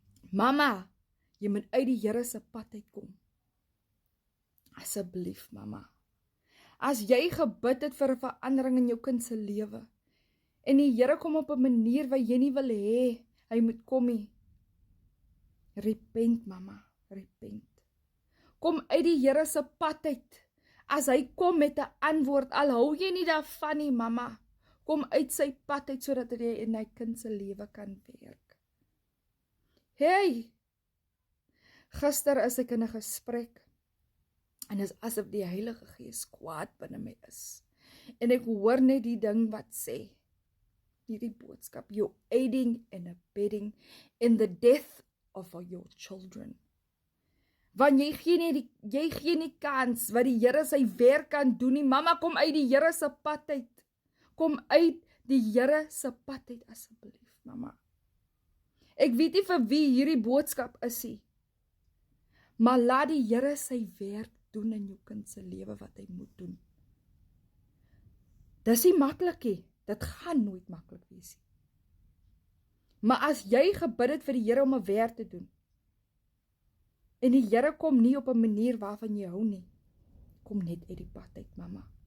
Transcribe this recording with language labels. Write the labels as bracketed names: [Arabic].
[Afrikaans] Mamma, jy moet uit die Here se pad uitkom. Asseblief, mamma. As jy gebid het vir 'n verandering in jou kind se lewe en die Here kom op 'n manier wat jy nie wil hê hy moet kom nie. [English] Repent, mamma, repent. [Afrikaans] Kom uit die Here se pad uit. As hy kom met 'n antwoord, al hou jy nie daarvan nie, mamma, kom uit sy pad uit sodat hy in hy kind se lewe kan werk. Hey! Gister is ek in 'n gesprek en is asof die Heilige Gees kwaad binne my is. En ek hoor net die ding wat sê, hierdie boodskap, [English] you're aiding and abetting in the death of your children. [Afrikaans] Want jy gee nie kans wat die Here sy werk kan doen nie. Mamma, kom uit die Here se pad uit. Kom uit die Here se pad uit asseblief, mamma. Ek weet nie vir wie hierdie boodskap is nie. Maar laat die Here sy werk doen in jou kind se lewe wat hy moet doen. Dis nie maklik nie. Dit gaan nooit maklik wees nie. Maar as jy gebid het vir die Here om 'n werk te doen, en die Here kom nie op 'n manier waarvan jy hou nie, kom net uit die pad uit, mamma.